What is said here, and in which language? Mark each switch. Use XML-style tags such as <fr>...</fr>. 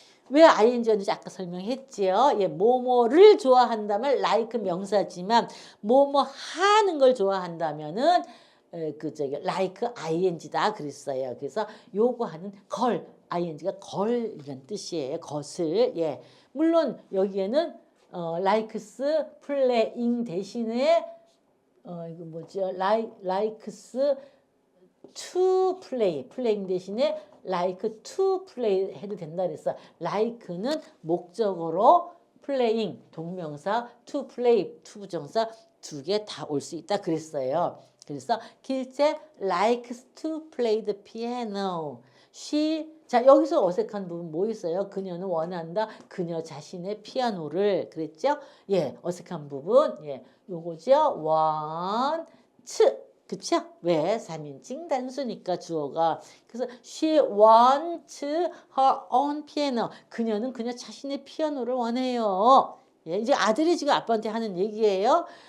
<ko>왜 ing였는지 아까 설명했지요. 예, 뭐뭐를 좋아한다면 like 명사지만 뭐뭐 하는 걸 좋아한다면은 like ing다 그랬어요. 그래서 요구하는 걸 ing가 걸이란 뜻이에요. 것을. 예. 물론 여기에는 likes playing 대신에 이거 뭐죠? likes to playing 대신에 like to play 해도 된다 그랬어. like는 목적어로 playing 동명사 to play to 부정사 두 개 다 올 수 있다 그랬어요. 그래서</ko> <en>길채 likes to play the piano.</en> <ko>자, 여기서 어색한 부분 뭐 있어요? 그녀는 원한다. 그녀 자신의 피아노를 그랬죠? 예, 어색한 부분. 예, 요거죠. want. 그쵸? 왜? 3인칭 단수니까 주어가. 그래서</ko> <en>she wants her own piano.</en> <ko>그녀는 그녀 자신의 피아노를 원해요. 예, 이제 아들이 지금 아빠한테 하는 얘기예요.</ko>